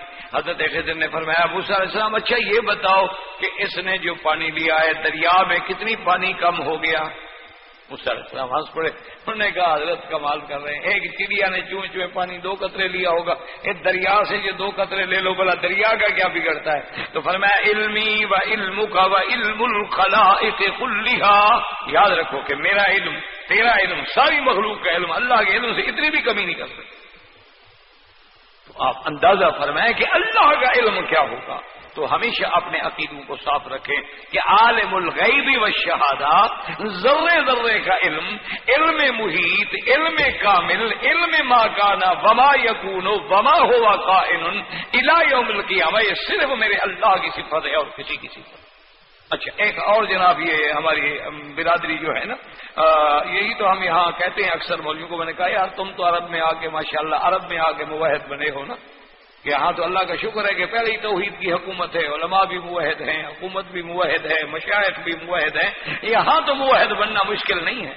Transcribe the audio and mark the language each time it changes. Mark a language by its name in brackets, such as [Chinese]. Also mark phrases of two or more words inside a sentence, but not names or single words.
[Urdu] حضرت خضر نے فرمایا موسیٰ علیہ السلام اچھا یہ بتاؤ کہ اس نے جو پانی لیا ہے دریا میں کتنی پانی کم ہو گیا؟ موسیٰ علیہ السلام ہنس پڑے. انہوں نے کہا حضرت کمال کر رہے ہیں، ایک چڑیا نے چونچ میں پانی 2 قطرے لیا ہوگا، ایک دریا سے یہ 2 قطرے لے لو بلا دریا کا کیا بگڑتا ہے؟ [Arabic] تو فرمایا علمی و علمک و علم الخلائق کلھا. [Urdu] یاد رکھو کہ میرا علم، تیرا علم، ساری مخلوق کا علم اللہ کے علم سے اتنی بھی کمی نہیں کر سکتے. تو آپ اندازہ فرمائیں کہ اللہ کا علم کیا ہوگا. تو ہمیشہ اپنے عقیدوں کو صاف رکھیں کہ [Arabic] عالم الغیب والشہادہ، [Urdu] ذرے ذرے کا علم، علم محیط، علم کامل، [Arabic] علم ما کان وما یکون وما ہوا کائن الی یوم القیامہ، [Urdu] یہ صرف میرے اللہ کی صفت ہے اور کسی کی صفت۔ اچھا ایک اور جناب، یہ ہماری برادری جو ہے نا، یہی تو ہم یہاں کہتے ہیں اکثر مولویوں کو، میں نے کہا یار تم تو عرب میں آ کے ماشاءاللہ عرب میں آ کے موحد بنے ہو نا، کہ یہاں تو اللہ کا شکر ہے کہ پہلے ہی توحید کی حکومت ہے، علماء بھی موحد ہیں، حکومت بھی موحد ہے، مشائخ بھی موحد ہیں، یہاں تو موحد بننا مشکل نہیں ہے۔